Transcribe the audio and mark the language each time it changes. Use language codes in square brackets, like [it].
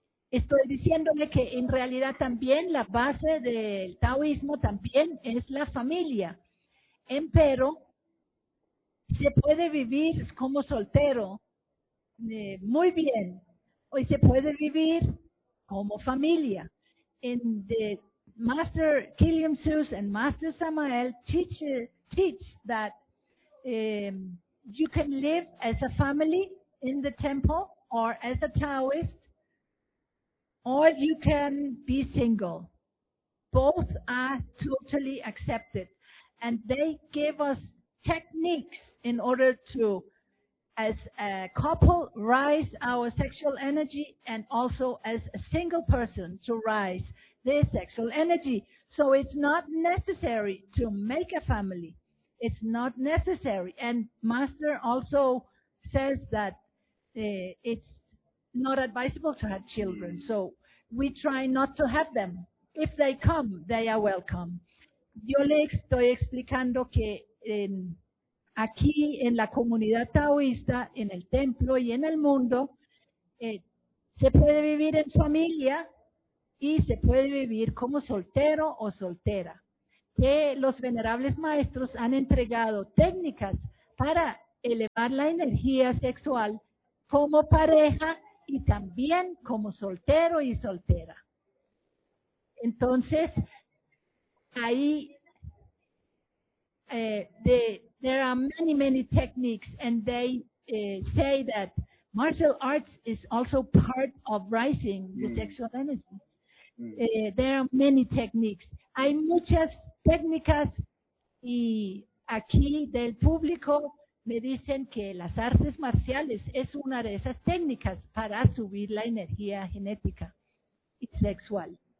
[es] Estoy diciéndome que en realidad también la base del taoísmo también es la familia. Pero se puede vivir como soltero muy bien. O se puede vivir como familia. [en] And the Master Kilian Suess and Master Samael teach that you can live as a family in the temple or as a Taoist. Or you can be single. Both are totally accepted. And they give us techniques in order to, as a couple, rise our sexual energy and also as a single person to rise their sexual energy. So it's not necessary to make a family. It's not necessary. And Master also says that it's not advisable to have children. So we try not to have them. If they come, they are welcome. [es] Yo le estoy explicando que aquí en la comunidad taoísta, en el templo y en el mundo, se puede vivir en familia y se puede vivir como soltero o soltera. Que los venerables maestros han entregado técnicas para elevar la energía sexual como pareja y también como soltero y soltera. Entonces, ahí, [en] there are many, many techniques, and they say that martial arts is also part of rising the sexual energy. There are many techniques. [es] Hay muchas técnicas, y aquí del público me dicen que las artes marciales es una de esas técnicas para subir la energía genética y sexual.